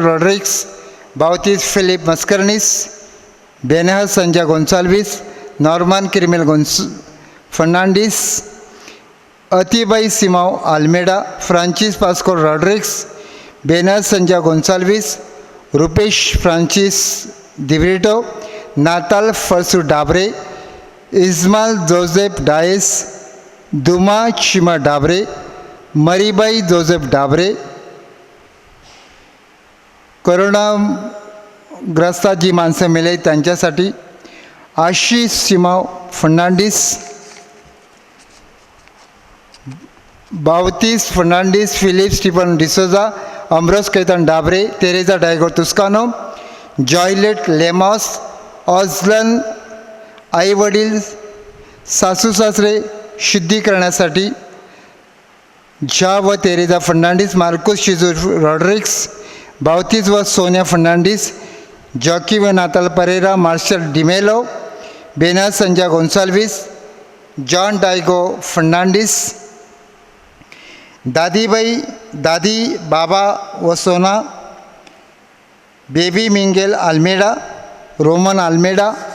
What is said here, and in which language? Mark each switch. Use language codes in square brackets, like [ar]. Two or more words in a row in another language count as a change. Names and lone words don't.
[mr] रॉड्रिक्स, बावतीस फिलिप मस्करनीस, बेनह संजय गोन्साल्विस, नॉर्मन किरमेल फर्नांडिस, अतिबाई सिमाव आल्मेडा, फ्रांचिस पास्कोल रॉड्रिक्स, बेनह संजय गोन्साल्विस, रुपेश फ्रांचिस दिब्रिटो, नाताल फर्सू डाबरे, इस्माल जोसेफ डायस, दुमा चिमा डाबरे, मरीबाई जोसेफ डाबरे. कोरोनाग्रस्तात जी माणसं मेले त्यांच्यासाठी आशिष सिमाव फर्नांडिस, बावतीस फर्नांडिस, फिलिप स्टीफन डिसोजा, अम्ब्रोस कैतन डाबरे, तेरेजा डायगो तुस्कानो, जॉयलेट लेमॉस, ऑझलन आईवडील सासू सासरे शुद्धी करण्यासाठी झा व तेरेजा फर्नांडिस, मार्कोस शिजू रॉड्रिक्स, बावतीस व सोनिया फर्नांडिस, जॉकी व नाताल परेरा, मार्शल डिमेलो, बेना संजय गोन्साल्विस, जॉन डायगो फर्नांडिस, दादीबाई, दादी बाबा व सोना, बेबी मिंगेल आल्मेडा, रोमन आल्मेडा,